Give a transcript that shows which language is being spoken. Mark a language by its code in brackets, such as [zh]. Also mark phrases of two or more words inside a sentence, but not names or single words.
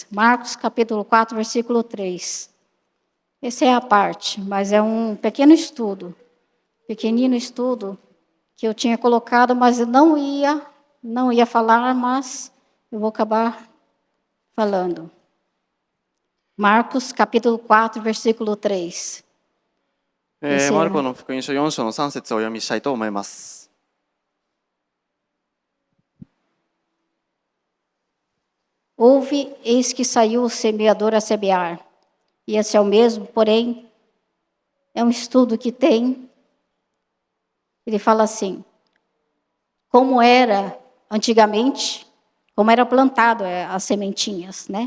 [pt] Marcos, capítulo 4, versículo 3. Essa é a parte, mas é um pequenino estudo que eu tinha colocado, mas eu não ia falar, mas eu vou acabar falando. Marcos, capítulo 4, versículo 3. [ja] マルコの福音書4章の3節をお読みしたいと思います。 [pt] Ouve, eis que saiu o semeador a semear. E esse é o mesmo, porém, é um estudo que tem. Ele fala assim, como era antigamente, como era plantado as sementinhas, né?